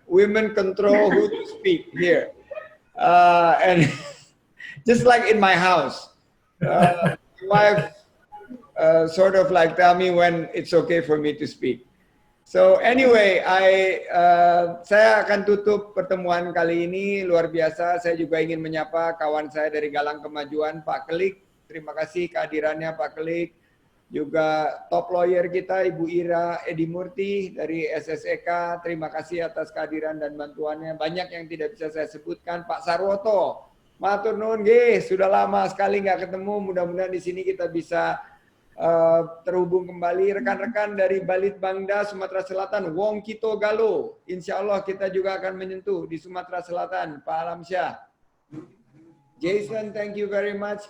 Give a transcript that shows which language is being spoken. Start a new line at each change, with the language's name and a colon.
English: Women control who to speak here, and just like in my house, my wife sort of like tell me when it's okay for me to speak. So anyway,
Indonesian: saya akan tutup pertemuan kali ini. Luar biasa. Saya juga ingin menyapa kawan saya dari Galang Kemajuan, Pak Kelik. Terima kasih kehadirannya Pak Kelik. Juga top lawyer kita Ibu Ira Edi Murti dari SSEK. Terima kasih atas kehadiran dan bantuannya. Banyak yang tidak bisa saya sebutkan. Pak Sarwoto,
Javanese: matur nuwun nggih,
Indonesian: sudah lama sekali nggak ketemu. Mudah-mudahan di sini kita bisa terhubung kembali. Rekan-rekan dari Balitbangda Sumatera Selatan, Wong Kito Galo, insya Allah kita juga akan menyentuh di Sumatera Selatan.
English: Pak Alamsyah, Jason, thank you very much.